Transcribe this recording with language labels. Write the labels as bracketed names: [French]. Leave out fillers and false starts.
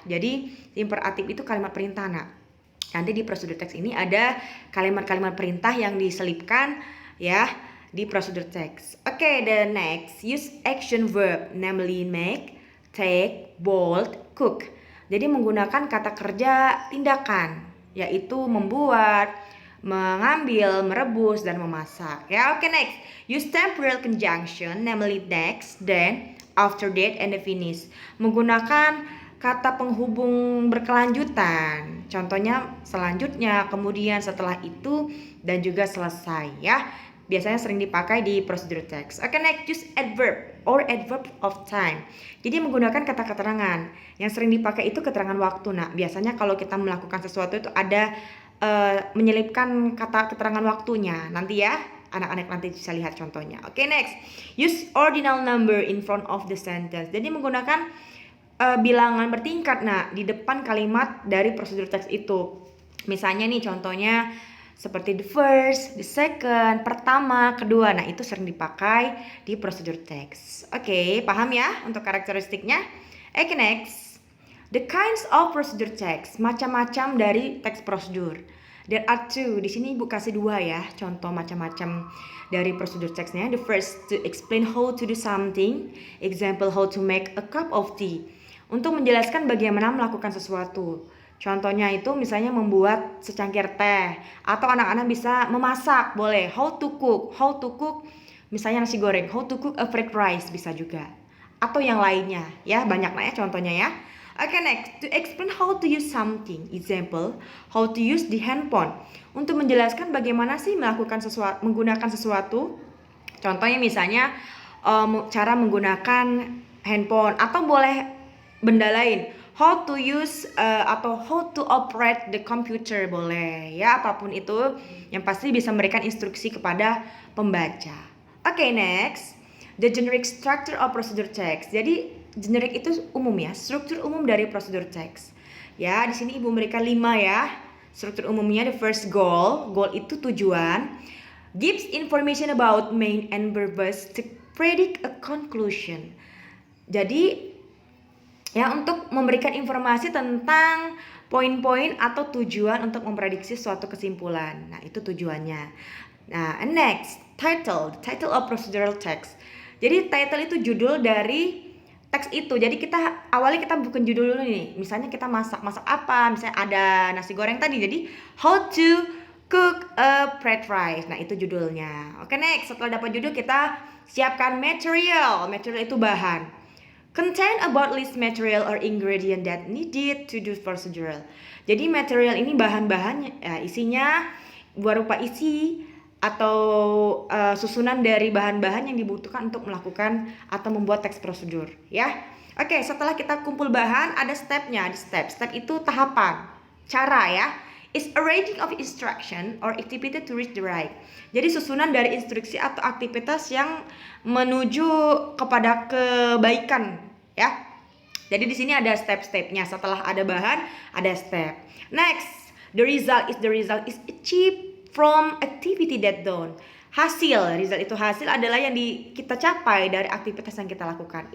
[Indonesian] Jadi imperatif itu kalimat perintah Nanti di prosedur teks ini ada kalimat-kalimat perintah yang diselipkan ya di prosedur teks. [English] Okay, the next, use action verb, namely make, take, bold, cook. [Indonesian] Jadi menggunakan kata kerja tindakan, yaitu membuat, mengambil, merebus, dan memasak. Ya, oke, next. [English] Use temporal conjunction, namely next, then, after that, and the finish. [Indonesian] Menggunakan kata penghubung berkelanjutan. Contohnya selanjutnya, kemudian setelah itu, dan juga selesai. Ya, biasanya sering dipakai di prosedur teks. [English] Oke, next, use adverb or adverb of time. [Indonesian] Jadi menggunakan kata keterangan. Yang sering dipakai itu keterangan waktu. Biasanya kalau kita melakukan sesuatu itu ada menyelipkan kata keterangan waktunya. Nanti ya, anak-anak nanti bisa lihat contohnya. [English] Oke, next. Use ordinal number in front of the sentence. [Indonesian] Jadi menggunakan bilangan bertingkat di depan kalimat dari prosedur teks itu. Misalnya nih contohnya seperti [English] the first, the second, [Indonesian] pertama, kedua. Itu sering dipakai di prosedur teks. Oke, paham ya untuk karakteristiknya? [English] Oke, next. The kinds of procedure text, [Indonesian] macam-macam dari teks prosedur. [English] There are 2. [Indonesian] Di sini Ibu kasih 2 ya, contoh macam-macam dari prosedur teksnya. [English] The first, to explain how to do something. Example, how to make a cup of tea. [Indonesian] Untuk menjelaskan bagaimana melakukan sesuatu. Contohnya itu misalnya membuat secangkir teh. Atau anak-anak bisa memasak, boleh. [English] How to cook, [Indonesian] misalnya nasi goreng. [English] How to cook a fried rice, [Indonesian] bisa juga. Atau yang lainnya, ya banyak ya contohnya ya. [English] Okay, next, to explain how to use something. Example, how to use the handphone. [Indonesian] Untuk menjelaskan bagaimana sih menggunakan sesuatu. Contohnya misalnya cara menggunakan handphone atau boleh benda lain. How to use atau [English] how to operate the computer, [Indonesian] boleh ya, apapun itu yang pasti bisa memberikan instruksi kepada pembaca. [English] Okay, next, the generic structure of procedure text. [Indonesian] Jadi generic itu umum ya, struktur umum dari prosedur teks. Ya, di sini Ibu memberikan 5 ya. Struktur umumnya, [English] the first goal [Indonesian] itu tujuan. [English] Gives information about main and purpose to predict a conclusion. [Indonesian] Jadi ya, untuk memberikan informasi tentang poin-poin atau tujuan untuk memprediksi suatu kesimpulan. Nah, itu tujuannya. [English] Nah, and next, title of procedural text. [Indonesian] Jadi title itu judul dari teks itu. Jadi awalnya kita bukan judul dulu nih. Misalnya kita masak apa? Misalnya ada nasi goreng tadi. [English] Jadi how to cook a fried rice. [Indonesian] Nah, itu judulnya. Oke, next. Setelah dapat judul, kita siapkan material. Material itu bahan. [English] Contain about list material or ingredient that needed to do procedural. [Indonesian] Jadi material ini bahan-bahan isinya berupa isi atau susunan dari bahan-bahan yang dibutuhkan untuk melakukan atau membuat teks prosedur, ya. Oke, setelah kita kumpul bahan, ada stepnya. Step itu tahapan, cara, ya. [English] Is a rating of instruction or activity to reach the right. [Indonesian] Jadi susunan dari instruksi atau aktivitas yang menuju kepada kebaikan, ya. Jadi di sini ada step-stepnya. Setelah ada bahan, ada step. [English] Next, the result is achieved from activity that done. [Indonesian] Result itu hasil adalah yang kita capai dari aktivitas yang kita lakukan.